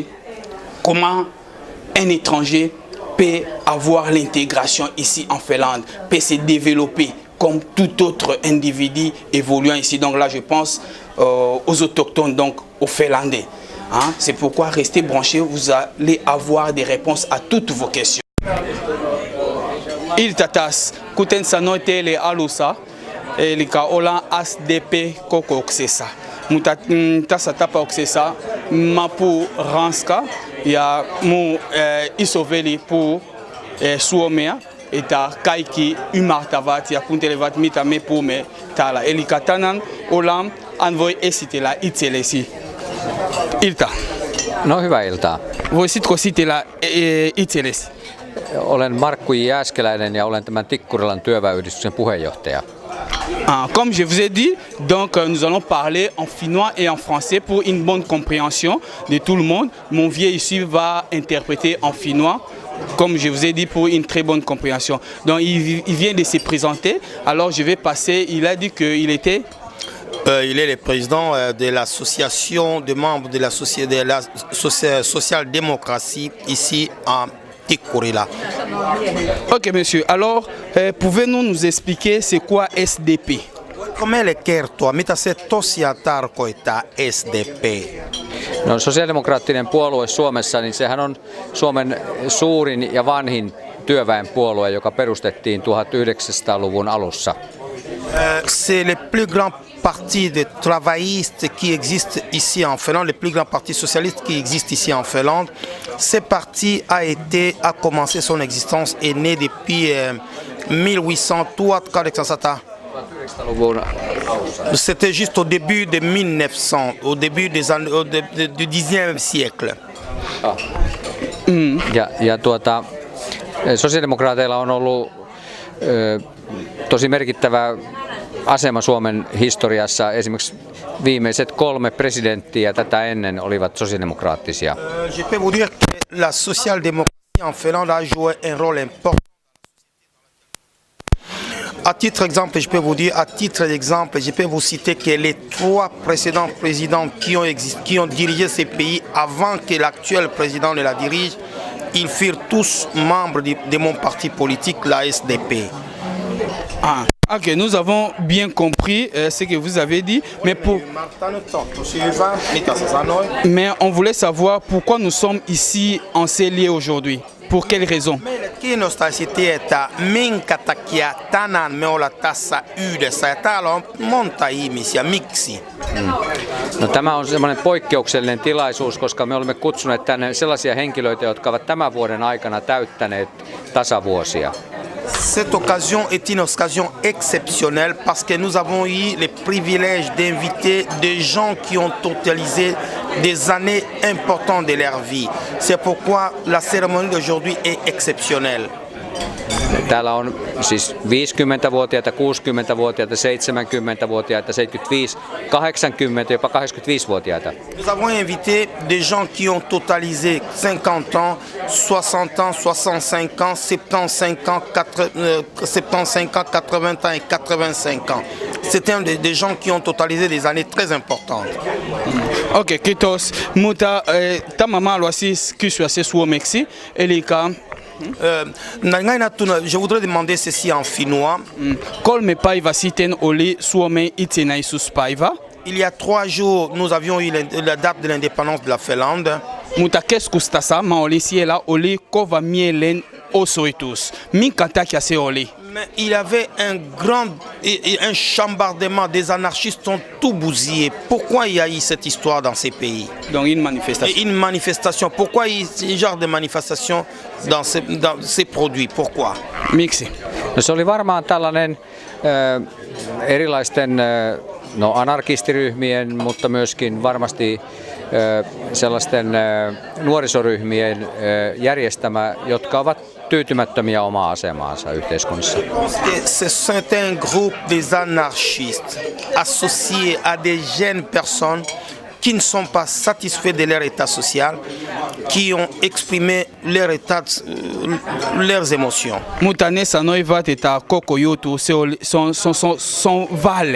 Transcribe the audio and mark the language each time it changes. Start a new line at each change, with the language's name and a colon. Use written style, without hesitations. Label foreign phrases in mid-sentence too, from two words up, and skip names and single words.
French: Comment un étranger peut avoir l'intégration ici en Finlande, peut se développer comme tout autre individu évoluant ici. Donc là, je pense aux autochtones, donc aux Finlandais. C'est pourquoi restez branchés, vous allez avoir des réponses à toutes vos questions.
Finnish: Il tatas, kuten sanoitte eli alussa, eli ollaan SDP kokouksessa. muta satapa oksesa mapu ranska ya mu isoveli pour suomea eta kaiki umartavat ya kuntelevat mitame pour me tala elikatanan olam envoy esitela itselesi ilta. No hyvää iltaa. Voisitko sitellä itsellesi? Olen Markku Jääskeläinen ja olen tämän Tikkurilan työväenyhdistyksen puheenjohtaja.
French: Comme je vous ai dit, donc nous allons parler en finnois et en français pour une bonne compréhension de tout le monde. Mon vieux ici va interpréter en finnois, comme je vous ai dit, pour une très bonne compréhension. Donc il vient de se présenter, alors je vais passer, il a dit qu'il était... il est le président de l'association de membres de la social-démocratie ici en Tikkurila. Ok monsieur, alors pouvez-vous nous expliquer c'est quoi SDP?
Finnish: Meille kertoa, mitä se tosiaan tarkoittaa SDP? No, sosiaalidemokraattinen puolue Suomessa, niin sehän on Suomen suurin ja vanhin työväenpuolue, joka perustettiin 1900-luvun alussa.
French: C'est le plus grand parti de travaillistes qui existe ici en Finlande, le plus grand parti socialiste qui existe ici en Finlande. Ce parti a commencé son existence, est né depuis 1800. C'était juste au début de 1900, au début des années, du 19e siècle.
Finnish: Sosiaalidemokraateilla on ollut tosi merkittävä asema Suomen historiassa. Esimerkiksi viimeiset 3 presidenttiä tätä ennen olivat sosiaalidemokraattisia.
French: Je peux vous dire que la social-démocratie en Finlande a joué un rôle important. À titre d'exemple, je peux vous citer que les 3 précédents présidents qui ont dirigé ces pays avant que l'actuel président ne la dirige, ils furent tous membres de mon parti politique, la SDP. Ok, nous avons bien compris ce que vous avez dit, mais on voulait savoir pourquoi nous sommes ici en ces lieux aujourd'hui. Pour quelle raison?
Finnish: Kiinnostaa sitten, että minkä takia tänään me ollaan tässä yhdessä ja täällä on monta ihmisiä. Miksi? No, tämä on semmoinen poikkeuksellinen tilaisuus, koska me olemme kutsuneet tänne sellaisia henkilöitä, jotka ovat tämän vuoden aikana täyttäneet tasavuosia.
French: Cette occasion est une occasion exceptionnelle parce que nous avons eu le privilège d'inviter des gens qui ont totalisé des années importantes de leur vie. C'est pourquoi la cérémonie d'aujourd'hui est exceptionnelle.
Finnish: Täällä on siis 50-vuotiaita, 60-vuotiaita, 70-vuotiaita, 75, 80, jopa 85-vuotiaita.
French: Nous avons invité des gens qui ont totalisé 50 ans, 60 ans, 65 ans, 75 ans, 80 ans et 85 ans. C'était des gens qui ont totalisé des années très importantes.
Finnish: Ok, kiitos. Mutta tämä maa siis kysyä se suomeksi, eli
French: je voudrais demander ceci en finnois.
Finnish: 3 päivää sitten oli Suomen itsenäisyyspäivä.
French: Il y a 3 jours, nous avions eu la date de l'indépendance de la Finlande.
Finnish: Mutta keskustassa mä olin siellä, oli kova mielenosoitus. Minkä takia se oli?
French: Il y avait un chambardement, des anarchistes ont tout bousillé. Pourquoi il y a eu cette histoire dans ces pays? Donc une manifestation. Une manifestation. Pourquoi il y a ce genre de manifestation dans ces produits? Pourquoi?
Finnish: Miksi? No, se oli varmaan tällainen erilaisten anarkistiryhmien, mutta myöskin varmasti sellaisten nuorisoryhmien järjestämä, jotka ovat tyytymättömiä omaa asemaansa yhteiskunnassa.
French: C'est un groupe des anarchistes associés à des jeunes personnes qui ne sont pas satisfaits de leur état social, qui ont exprimé leurs émotions.
Finnish: Mutta ne sanoivat, että koko juttu son vale.